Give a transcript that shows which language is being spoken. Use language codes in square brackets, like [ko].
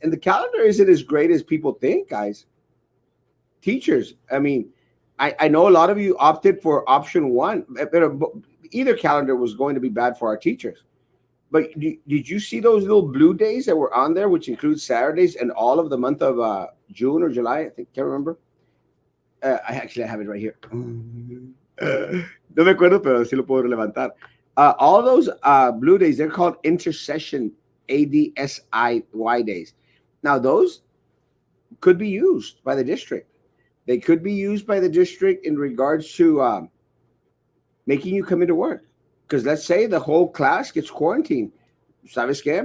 [en] And the calendar isn't as great as people think, guys. Teachers, I mean, I know a lot of you opted for option 1. Either calendar was going to be bad for our teachers. But did you see those little blue days that were on there, which includes Saturdays and all of the month of June or July? I think, can't remember. I have it right here. [es] No me acuerdo, pero sí lo puedo levantar. [en] All those blue days, they're called intercession, ADSIY days. Now, those could be used by the district. They could be used by the district in regards to making you come into work. Because let's say the whole class gets quarantined. [es] ¿Sabes qué?